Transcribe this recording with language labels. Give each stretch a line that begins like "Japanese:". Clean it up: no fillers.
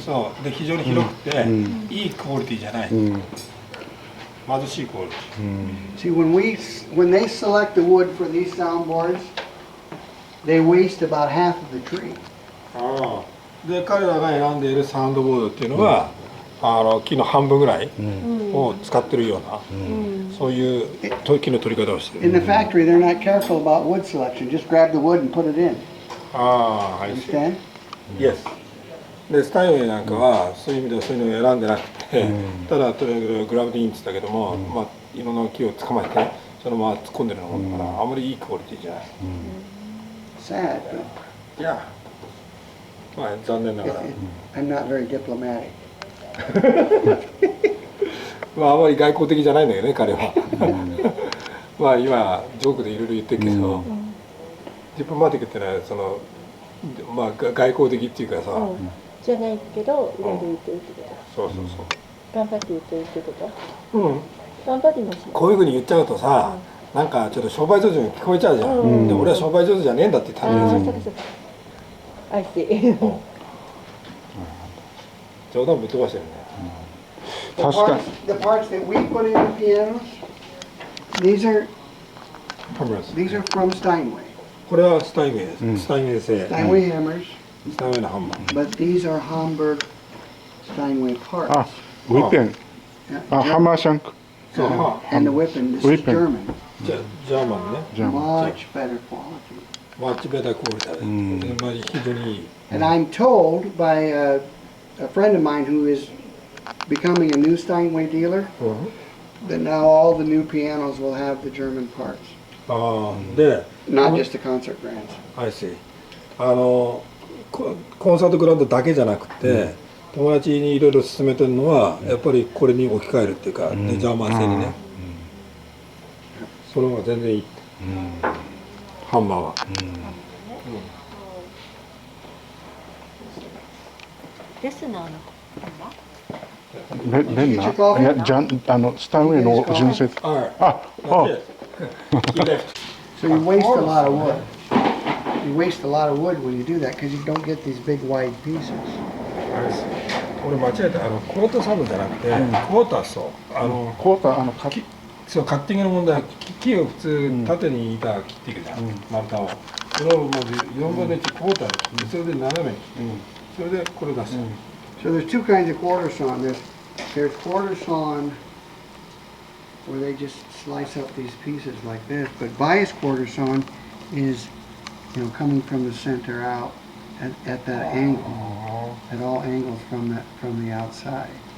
Japanese: そうで非常に広くていいクオリティじゃない。貧しいクオリティ。
English: See, when they select the wood for these soundboards, they waste about half of the tree.
Japanese: で彼らが選んでいるサウンドボードっていうのは木の半分ぐらいを使ってるようなそういう木の取り方をしてる。
English: In the factory, they're not careful about wood selection. Just grab the wood and put it in. Understand? Yes.
Japanese: でスタインウェイなんかはそういう意味ではそういうのを選んでなくて、ただとにかくグラブでいいんって言ったけども、まあいろんな木を捕まえてそのまま突っ込んでるようなものだからあまりいいクオリティじゃない。
English: Sad.
Japanese: いや、まあ残念ながら。
English: I'm not very diplomatic.
Japanese: まああまり外交的じゃないんだけどね彼は。まあ今ジョークでいろいろ言ってるけど、ディプロマティックってのはそのまあ外交的っていうかさ。じゃないけどいろいろ言ってるってこと。そう。頑張って言ってるってこと。頑張ります。こういうふうに言っちゃうとさ、なんかちょっと商売上手に聞こえちゃうじゃん。で俺は商売上手じゃねえんだって言ったんだよ。
English: I see.
Japanese: 冗談ぶっ飛ばしてるね。確かに。
English: The parts that we put in the pianos, these are from Steinway.
Japanese: これはスタインウェイです。スタインウェイ製。
English: Steinway hammers.
Japanese: スタインウェイのハンマー。
English: But these are Hamburg Steinway parts.
Japanese: ウィペン。ハンマーシャンク。
English: And the weapon, this is German.
Japanese: ジャーマンね。
English: Much better quality. マッチベタクオリティ。
Japanese: まあ非常にいい。
English: And I'm told by a friend of mine who is becoming a new Steinway dealer that now all the new pianos will have the German parts.
Japanese: で、
English: not just the concert grands. I see.
Japanese: コンサートグランドだけじゃなくて、友達にいろいろ勧めてるのはやっぱりこれに置き換えるっていうか、ジャーマン製にね。それは全然いい。ハンマーは。レスナーのハンマー？レンナーいや、スタインウェイの純正。あ、
English: So you waste a lot of wood. You waste a lot of wood when you do that because you don't get these big wide pieces.
Japanese: 俺間違えた、クォーターサンドじゃなくて、クォーターソー。クォーター、そう、カッティングの問題、木を普通縦に板切っていくじゃん、丸太を。それをもう4分の1クォーターで切って、それで斜めに切って、それでこれ出した。
English: So there's two kinds of quarter sawn. There's quarter sawn where they just slice up these pieces like this, but bias quarter sawn is, coming from the center out at that angle, at all angles from the outside.